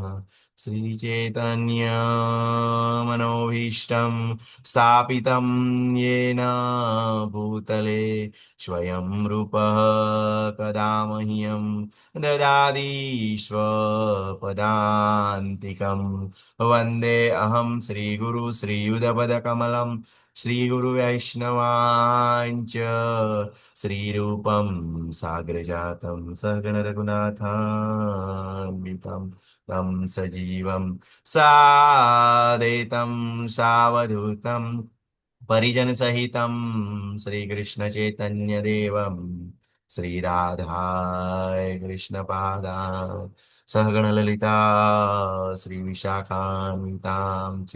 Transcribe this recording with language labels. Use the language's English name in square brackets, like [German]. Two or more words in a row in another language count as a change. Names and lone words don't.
[Sanskrit] શ્રી ચૈતન્ય મનોભીષ્ટમ સ્થાપિતમ યેન ભૂતલે સ્વયં રૂપ કદા મह्यं દદાતિ સ્વપદાન્તિકં। વંદે અહં શ્રીગુરુ શ્રીયુતપદકમલં श्रीगुरुवैष्णवाञ्च श्रीरूपं साग्रजातं सहगण रघुनाथान्वितं तं सजीवं सादेतं सावधूतं परिजनसहितं श्रीकृष्णचैतन्यदेवं श्रीराधाय कृष्णपादान् सहगणललिता श्रीविशाखान्वितां च।